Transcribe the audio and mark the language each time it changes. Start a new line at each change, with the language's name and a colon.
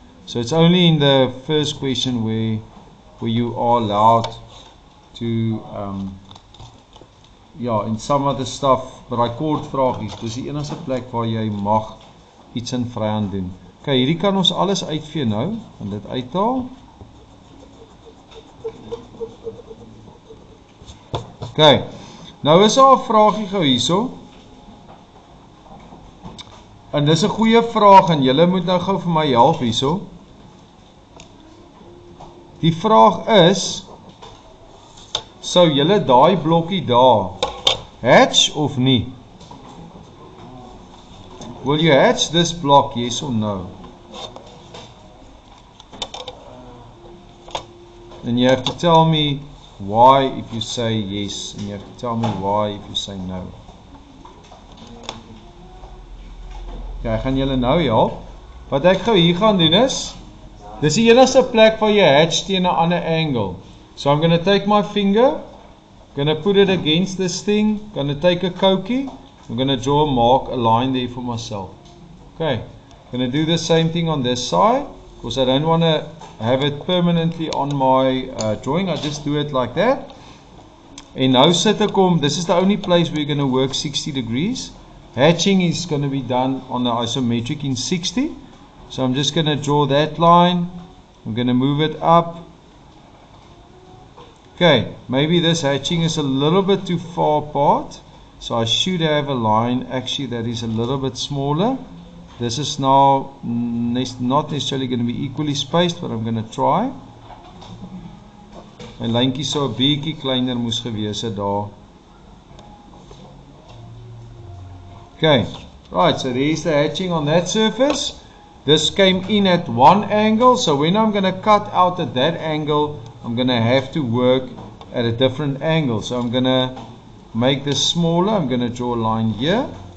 English: So it's only in the first question where you are allowed to, in some other stuff, but I call it vragies.
Afrikaans: Dis die enigste plek waar jy mag iets in vryhand doen. Okay, hierdie kan ons alles uitvee nou, en dit uithaal. Okay, nou is daar 'n vraagie gou hierso. En dis 'n goeie vraag en julle moet nou gou vir my help hierso. Die vraag is, sou julle daai blokkie daar hatch of nie?
English: Will you hatch this block, yes or no? And you have to tell me why if you say yes, and you have to tell me why if you say no.
Afrikaans: Okay, ek gaan julle nou help. Wat ek gou hier gaan doen is, dis die enigste plek waar jy hatch teen 'n ander angle.
English: So I'm going to take my finger, going to put it against this thing, going to take a Koki, I'm going to draw a mark, a line there for myself. Okay, I'm going to do the same thing on this side, because I don't want to have it permanently on my drawing, I just do it like that.
Afrikaans: En nou sit ek om,
English: this is the only place where you're going to work 60 degrees. Hatching is going to be done on the isometric in 60. So I'm just going to draw that line. I'm going to move it up. Okay, maybe this hatching is a little bit too far apart. So I should have a line actually that is a little bit smaller. This is now not necessarily going to be equally spaced, but I'm going to try.
Afrikaans: My lyntjie sou 'n bietjie kleiner moes gewees het daar.
English: Okay, right, so there's the hatching on that surface. This came in at one angle, so when I'm going to cut out at that angle, I'm going to have to work at a different angle. So I'm going to make this smaller, I'm going to draw a line here.